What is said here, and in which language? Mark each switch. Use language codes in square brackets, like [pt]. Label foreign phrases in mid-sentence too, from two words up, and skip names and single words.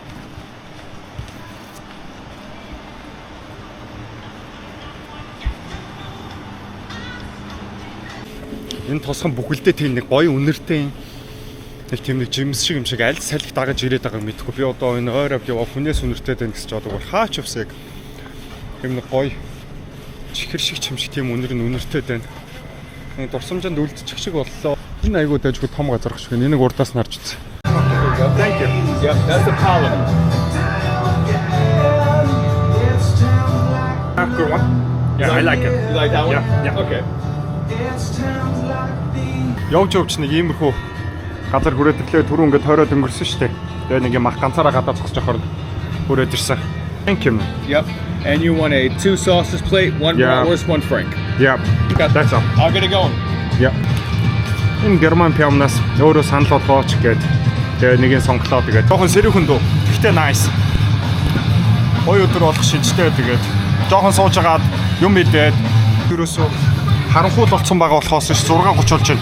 [mn] Энэ тосхон бүхэлдээ тийм нэг гоё үнэртэй нэг тийм нэг жимс шиг юм шиг аль салхи дагаж ирээд байгааг мэдэхгүй. Би одоо энэ ойр авд яваа хүнээс үнэртэй байх гэж боддог. Хаач явсаг тийм нэг гоё чихэр шиг юм шиг тийм үнэртэй байна. Энэ дурсамжинд үлдчих шиг боллоо. Энэ айгуу дайггүй том газар шиг. Энийг урдаас нь харж үзье. [en] Thank you. Yep, that's the Parliament. Good one. Yeah, I like it. You like that one? Yeah. Okay. [mn] Явж нэг иймэрхүү газар хүрээд ирлээ түрүү ингээд тойроод өнгөрсөн шүү дээ. Тэгээ нэг юм ах ганцаараа гадаа зогсож явахаар хүрээд ирсэн. [en] Thank you. Yep. And you want a 2 sauces plate, 1 bratwurst, 1 frank. Yeah. That's all. I'll get it going. Yeah. [mn] Энэ герман пиамнаас өөрөө санал болгооч гээд тэгээ нэгийг сонглоо тэгээд жоохон сэрүүхэн дүү. Гэхдээ nice. Гоё өдөр болох шинжтэй тэгээд жоохон сууж агаад юм идээд ерөөсөө харанхуул болсон байгаа болохоос 6:30 болж байна.